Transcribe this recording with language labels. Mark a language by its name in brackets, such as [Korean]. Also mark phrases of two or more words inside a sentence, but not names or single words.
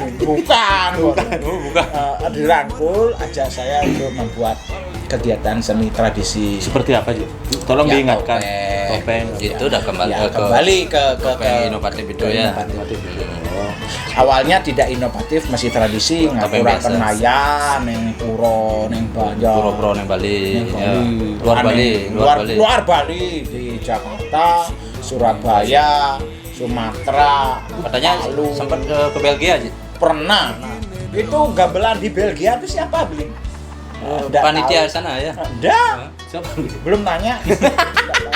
[Indonesian] Bukan. Oh, bukan. Dirangkul ajak saya untuk membuat kegiatan seni tradisi. Seperti apa, Ji? Tolong Ya, diingatkan. topeng. Itu udah kembali Ya, kembali ke topeng inovatif itu ya. inovatif. Awalnya tidak inovatif, masih tradisi, Topeng [Javanese] ngapuraken biasa. layan, neng puro, neng Banjar. Puro-puro neng Bali. Neng [Indonesian] Ya. Bali. Luar Bali. Luar Bali di Jakarta, Surabaya, Sumatera, Katanya Palu. sempat ke Belgia aja. Pernah. Itu gamelan di Belgia itu siapa beli? Nggak Panitia tahu. sana ya. Ada. Siapa? Belum tanya. Nggak tahu.